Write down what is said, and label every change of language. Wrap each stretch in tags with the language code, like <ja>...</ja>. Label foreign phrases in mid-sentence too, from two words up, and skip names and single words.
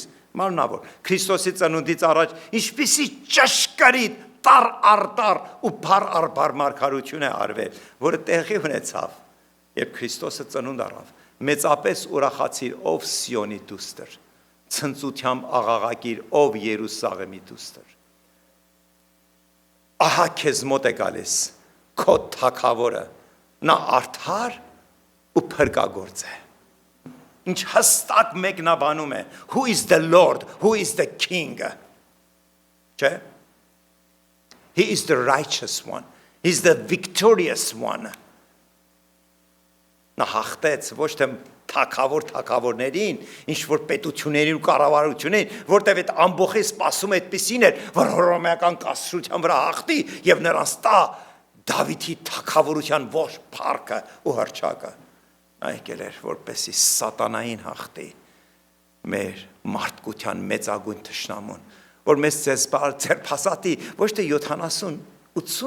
<hy>մարմնավոր, Քրիստոսի ծնունդից առաջ ինչպիսի ճշգրիտ տար արտար ու բար արբար մարգարություն է արվել, որը տեղի ունեցավ, երբ Քրիստոսը ծնունդ առավ, մեծապես ուրախացիր, ով Սիոնի դուստր, ցնծությամբ աղաղակիր, ով Երուսաղեմի դուստր։ Ահա քեզ մոտ է գալիս քո թագավորը, նա արդար ու փրկագործ է։ Ինչ հստակ մեկնաբանում է,</hy> <en>who is the Lord, who is the King, չէ՞։ He is the righteous one, he is the victorious one։</en> <hy>Նա հաղթեց ոչ թե թագավորներին, ինչ որ պետություններին ու կառավարություններին, որտեղ այդ ամբողջը սպասում այդպեսին էր, որ հռոմեական կայսրության վրա հաղթի եւ նրանց տա Դավիթի թագավորության ողջ փառքը ու հռչակը։ Նա եկել էր որպեսի սատանային հաղթի մեր մարդկության մեծագույն թշնամուն, որ մեզ ձերբազատի ոչ թե 70-80</hy>